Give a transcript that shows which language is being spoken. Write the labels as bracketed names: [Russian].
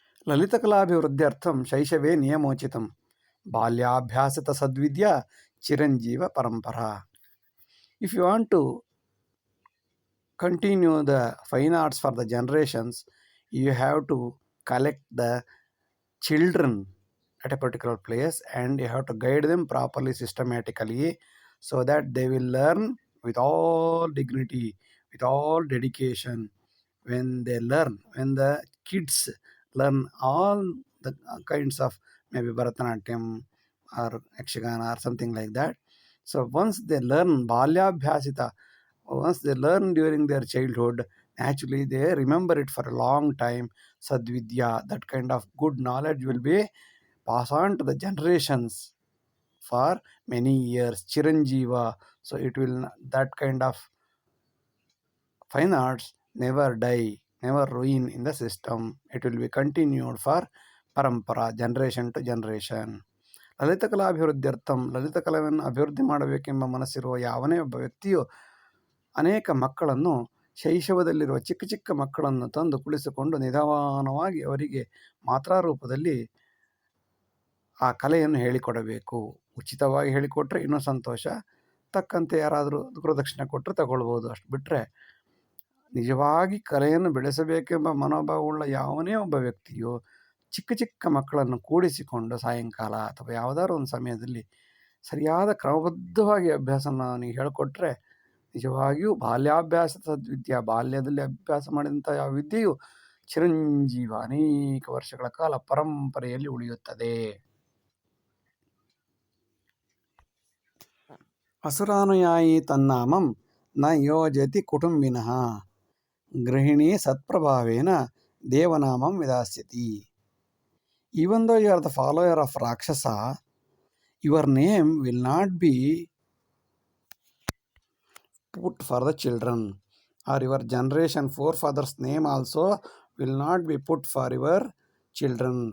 [Sanskrit] ಲಲಿತಕಲಾಭಿವೃದ್ಧ್ಯರ್ಥಂ ಶೈಶವೇ ನಿಯಮೋಚಿತಂ ಬಾಲ್ಯಾಭ್ಯಾಸತ ಸದ್ವಿದ್ಯಾ Chiranjeev ಪರಂಪರಾ. [English] If you want to continue the fine arts for the generations, you have to collect the children at a particular place and you have to guide them properly, systematically, so that they will learn with all dignity, with all dedication. When the kids learn all the kinds of maybe Bharatanatyam or Yakshagana or something like that. So once they learn Balyabhyasita, once they learn during their childhood, actually they remember it for a long time. Sadvidya, that kind of good knowledge will be passed on to the generations for many years. Chiranjeeva, so it will, that kind of fine arts never die, never ruin in the system. It will be continued for parampara, generation to generation. [Kannada] ಲಲಿತಕಲಾಭಿವೃದ್ಧ್ಯರ್ಥಂ, ಲಲಿತಕಲೆಯನ್ನು ಅಭಿವೃದ್ಧಿ ಮಾಡಬೇಕೆಂಬ ಮನಸ್ಸಿರುವ ಯಾವನೇ ಒಬ್ಬ ವ್ಯಕ್ತಿಯು ಅನೇಕ ಮಕ್ಕಳನ್ನು, ಶೈಶವದಲ್ಲಿರುವ ಚಿಕ್ಕ ಚಿಕ್ಕ ಮಕ್ಕಳನ್ನು ತಂದು ಕುಳಿಸಿಕೊಂಡು ನಿಧಾನವಾಗಿ ಅವರಿಗೆ ಮಾತ್ರಾರೂಪದಲ್ಲಿ ಆ ಕಲೆಯನ್ನು ಹೇಳಿಕೊಡಬೇಕು. ಉಚಿತವಾಗಿ ಹೇಳಿಕೊಟ್ರೆ ಇನ್ನೂ ಸಂತೋಷ, ತಕ್ಕಂತೆ ಯಾರಾದರೂ ಗುರುದಕ್ಷಿಣೆ ಕೊಟ್ಟರೆ ತಗೊಳ್ಬೋದು. ಅಷ್ಟು ಬಿಟ್ಟರೆ ನಿಜವಾಗಿ ಕಲೆಯನ್ನು ಬೆಳೆಸಬೇಕೆಂಬ ಮನೋಭಾವವುಳ್ಳ ಯಾವನೇ ಒಬ್ಬ ವ್ಯಕ್ತಿಯು ಚಿಕ್ಕ ಚಿಕ್ಕ ಮಕ್ಕಳನ್ನು ಕೂಡಿಸಿಕೊಂಡು ಸಾಯಂಕಾಲ ಅಥವಾ ಯಾವುದಾದ್ರು ಒಂದು ಸಮಯದಲ್ಲಿ ಸರಿಯಾದ ಕ್ರಮಬದ್ಧವಾಗಿ ಅಭ್ಯಾಸನ ಅವನಿಗೆ ಹೇಳಿಕೊಟ್ರೆ ನಿಜವಾಗಿಯೂ ಬಾಲ್ಯಾಭ್ಯಾಸದ ವಿದ್ಯೆ, ಬಾಲ್ಯದಲ್ಲಿ ಅಭ್ಯಾಸ ಮಾಡಿದಂಥ ಯಾವ ವಿದ್ಯೆಯು ಚಿರಂಜೀವ ಅನೇಕ ವರ್ಷಗಳ ಕಾಲ ಪರಂಪರೆಯಲ್ಲಿ ಉಳಿಯುತ್ತದೆ. [Sanskrit] ಅಸುರಾನುಯಾಯಿ ತನ್ನಾಮಂ ನ ಯೋಜತಿ ಕುಟುಂಬಿನಃ ಗೃಹಿಣಿ ಸತ್ಪ್ರಭಾವೇನ ದೇವನಾಮಂ ವಿಧಾಸ್ಯತಿ. [English] Even though you are the follower of Rakshasa, your name will not be put for the children, or your generation forefathers' name also will not be put for your children.